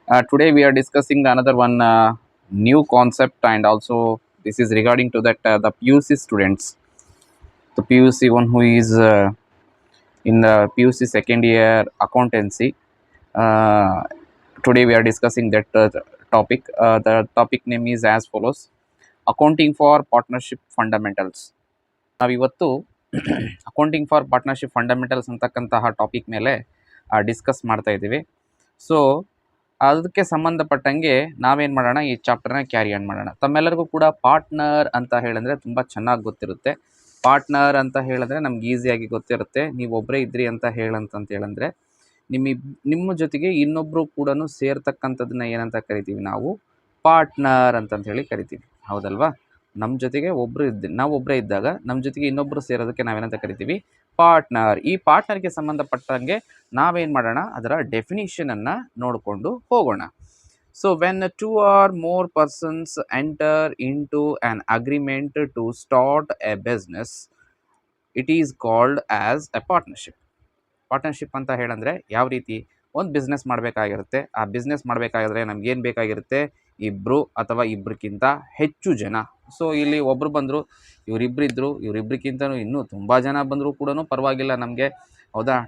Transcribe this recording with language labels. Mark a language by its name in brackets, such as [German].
[English] Today we are discussing another one new concept, and also this is regarding to that the PUC students, the PUC one who is in the PUC second year accountancy. Uh, Today we are discussing that topic. The topic name is as follows: Accounting for Partnership Fundamentals. [Kannada] ನಾವಿವತ್ತು accounting for partnership fundamentals ಅಂತಕ್ಕಂತಹ topic ಮೇಲೆ discuss ಮಾಡ್ತಾ ಇದ್ದೀವಿ. So ಅದಕ್ಕೆ ಸಂಬಂಧಪಟ್ಟಂಗೆ ನಾವೇನು ಮಾಡೋಣ, ಈ ಚಾಪ್ಟರ್ನ ಕ್ಯಾರಿ ಆನ್ ಮಾಡೋಣ. ತಮ್ಮೆಲ್ಲರಿಗೂ ಕೂಡ ಪಾರ್ಟ್ನರ್ ಅಂತ ಹೇಳಿದ್ರೆ ತುಂಬ ಚೆನ್ನಾಗಿ ಗೊತ್ತಿರುತ್ತೆ. ಪಾರ್ಟ್ನರ್ ಅಂತ ಹೇಳಿದ್ರೆ ನಮ್ಗೆ ಈಸಿಯಾಗಿ ಗೊತ್ತಿರುತ್ತೆ. ನೀವು ಒಬ್ಬರೇ ಇದ್ರಿ ಅಂತ ಹೇಳಿದ್ರೆ ನಿಮ್ಮ ಜೊತೆಗೆ ಇನ್ನೊಬ್ಬರು ಕೂಡ ಸೇರ್ತಕ್ಕಂಥದ್ದನ್ನ ಏನಂತ ಕರಿತೀವಿ, ನಾವು ಪಾರ್ಟ್ನರ್ ಅಂತಂತ ಹೇಳಿ ಕರಿತೀವಿ, ಹೌದಲ್ವಾ? ನಮ್ಮ ಜೊತೆಗೆ ನಾವು ಒಬ್ಬರೇ ಇದ್ದಾಗ ನಮ್ಮ ಜೊತೆಗೆ ಇನ್ನೊಬ್ಬರು ಸೇರೋದಕ್ಕೆ ನಾವೇನಂತ ಕರಿತೀವಿ, ಪಾರ್ಟ್ನರ್. ಈ ಪಾರ್ಟ್ನರ್ಗೆ ಸಂಬಂಧಪಟ್ಟಂಗೆ ನಾವೇನು ಮಾಡೋಣ, ಅದರ ಡೆಫಿನಿಷನನ್ನು ನೋಡಿಕೊಂಡು ಹೋಗೋಣ. [English] So when 2 or more persons enter into an agreement to start a business, it is called as a partnership. [Kannada] Partnership ಅಂತ ಹೇಳಂದರೆ ಯಾವ ರೀತಿ, ಒಂದು ಬಿಸ್ನೆಸ್ ಮಾಡಬೇಕಾಗಿರುತ್ತೆ. ಆ ಬಿಸ್ನೆಸ್ ಮಾಡಬೇಕಾದ್ರೆ ನಮ್ಗೇನು ಬೇಕಾಗಿರುತ್ತೆ, ಇಬ್ಬರು ಅಥವಾ ಇಬ್ಬರಿಗಿಂತ ಹೆಚ್ಚು ಜನ. ಸೊ ಇಲ್ಲಿ ಒಬ್ಬರು ಬಂದರು, ಇವರಿಬ್ಬರಿಗಿಂತನೂ ಇನ್ನೂ ತುಂಬ ಜನ ಬಂದರೂ ಕೂಡ ಪರವಾಗಿಲ್ಲ ನಮಗೆ, ಹೌದಾ?